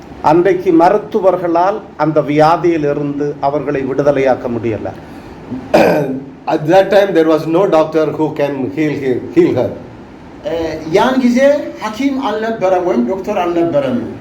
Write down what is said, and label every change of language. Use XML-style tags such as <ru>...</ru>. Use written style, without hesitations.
<ta>அன்றைக்கு மருத்துவர்களால் அந்த வியாதியிலிருந்து அவர்களை விடுதலையாக்க முடியல.</ta> <en>At that time there was no doctor who can heal her.</en> <am>ያን ጊዜ ሐኪም አልነበረም ወይም ዶክተር አልነበረም።</am>